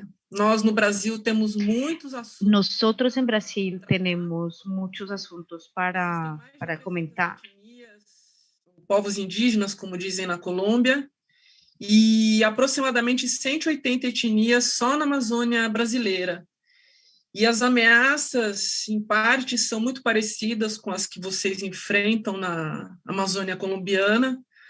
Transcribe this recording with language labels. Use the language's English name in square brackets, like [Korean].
[Portuguese] Nós, no Brasil, temos muitos assuntos. [Spanish] Nosotros en Brasil tenemos muchos asuntos para comentar. [Portuguese] Povos indígenas, como dizem na Colômbia, e aproximadamente 180 etnias só na Amazônia brasileira. E as ameaças, em parte, são muito parecidas com as que vocês enfrentam na Amazônia colombiana.